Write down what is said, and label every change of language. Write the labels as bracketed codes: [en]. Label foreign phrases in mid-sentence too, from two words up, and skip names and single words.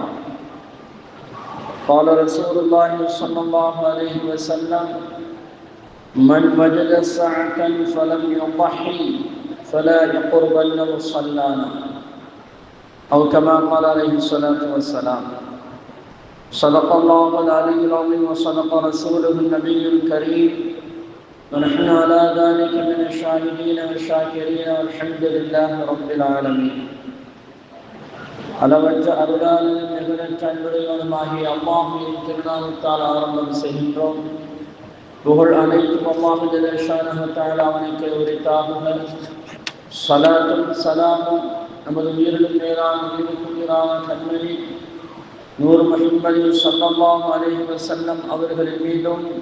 [ar] قال رسول الله صلى الله عليه وسلم: من وجد ساعة فلم يضحي فلا يقربن مصلانا، أو كما قال عليه الصلاة والسلام. صدق الله العلي العظيم وصدق رسوله النبي الكريم، ونحن على ذلك من الشاهدين والشاكرين والحمد لله رب العالمين. [ta] அளவற்ற அருளாளனும் நிகழற்ற அன்புடையவனுமாகிய அல்லாஹ்வின் திருநாமத்தால் ஆரம்பம் செய்கின்றோம். புகழ் அனைத்தும் அல்லாஹ் [ar] جل شأنه تعالى [ta] அவனுக்கே உரித்தாகுக. ஸலாத்தும் ஸலாமும் நமது உயிரிலும் மேலான உயிருக்குயிரான கண்மணி நூர் முஹம்மது [ar] صلى الله عليه وسلم [ta] அவர்களின் மீதும்